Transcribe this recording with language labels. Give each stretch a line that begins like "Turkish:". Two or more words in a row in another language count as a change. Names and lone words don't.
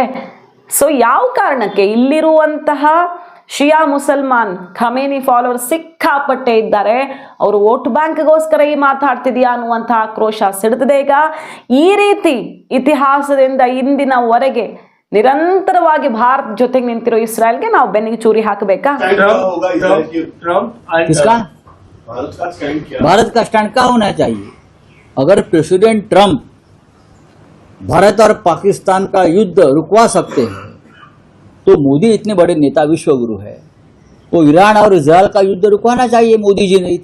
Kannada: ಸೊ ಯಾವ ಕಾರಣಕ್ಕೆ ಇಲ್ಲಿರುವಂತಹ ಶಿಯಾ ಮುಸಲ್ಮಾನ್ ಖಮೇನಿ ಫಾಲೋವರ್ ಸಿಕ್ಕಾಪಟ್ಟೆ ಇದ್ದಾರೆ. ಅವರು
English: vote bank
Kannada: ಈ ಮಾತಾಡ್ತಿದ್ಯಾ ಅನ್ನುವಂಥ ಆಕ್ರೋಶ ಸಿಡಿದಿದೆ ಈಗ. ಈ ರೀತಿ ಇತಿಹಾಸದಿಂದ ಇಂದಿನವರೆಗೆ ನಿರಂತರವಾಗಿ ಭಾರತ ಜೊತೆಗೆ ನಿಂತಿರೋ ಇಸ್ರೇಲ್ಗೆ ನಾವು ಬೆನ್ನಿಗೆ ಚೂರಿ ಹಾಕಬೇಕಾ?
Hindi: भारत का स्टैंड क्या होना चाहिए? अगर प्रेसिडेंट ट्रंप भारत और पाकिस्तान का युद्ध रुकवा सकते हैं तो मोदी इतने बड़े नेता, विश्वगुरु है, तो ईरान और इजरायल का युद्ध रुकवाना चाहिए मोदी जी ने।